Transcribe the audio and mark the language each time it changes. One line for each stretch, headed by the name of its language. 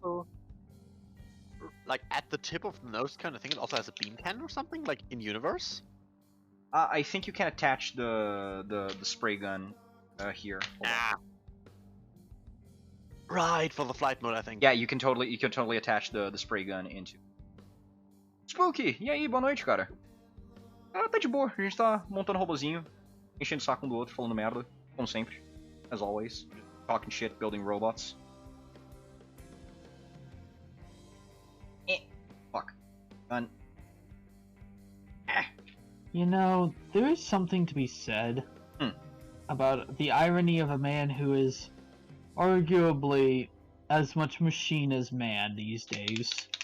English: also, like at the tip of the nose cone, I think it also has a beam cannon or something, like in universe. I think you can attach the spray gun here. Hold on. Right, for the flight mode, I think. Yeah, you can totally attach the spray gun into.
Portuguese: Spooky! E aí, boa noite, cara. Ah, tá de boa. A gente tá montando robozinho, enchendo o saco um do outro, falando merda, como sempre.
English: As always. Talking shit, building robots. Fuck. Gun. You know, there is something to be said about the irony of a man who is arguably as much machine as man these days.